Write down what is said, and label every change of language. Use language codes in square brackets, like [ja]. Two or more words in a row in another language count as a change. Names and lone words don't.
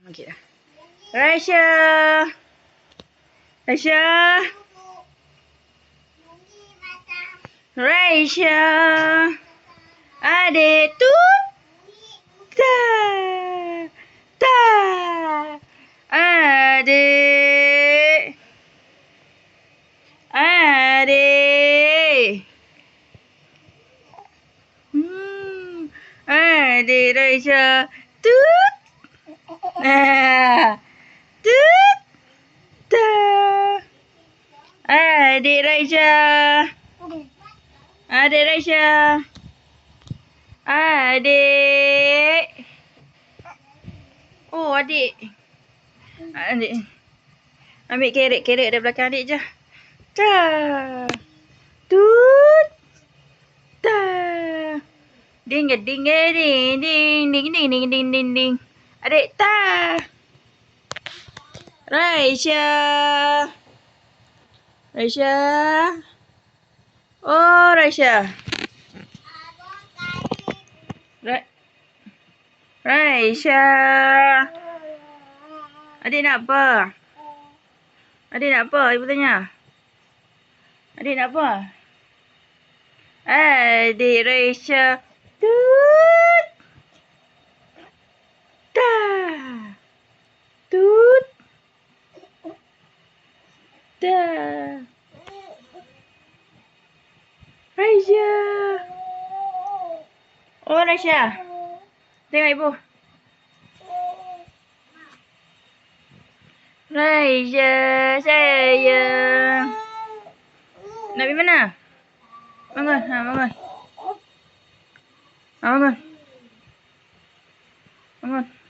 [ms] Okey dah. Raisya. Raisya. Raisya. Adik tut. Ta. Ta. Adik. Adik. Adik Raisya. Tut. Tut. Ta. Adik Raisya. Adik Raisya. Adik. Oh, adik. Adik. Ambil kerek dari belakang adik je. Ta. Tut. Ta. Ding ding ding ding ding ding ding ding ding ding. Adik ta. Raisya. Raisya. Oh, Raisya. Raisya. Adik nak apa? Adik nak apa? Ibu tanya. Adik nak apa? Adik Raisya. Tut. Ta. Tut. Ta. Raisya. Oh, Raisya. Tengok ibu. Raisya, sayang. Nak pergi mana? Bangun, bangun. Bangun. Bangun.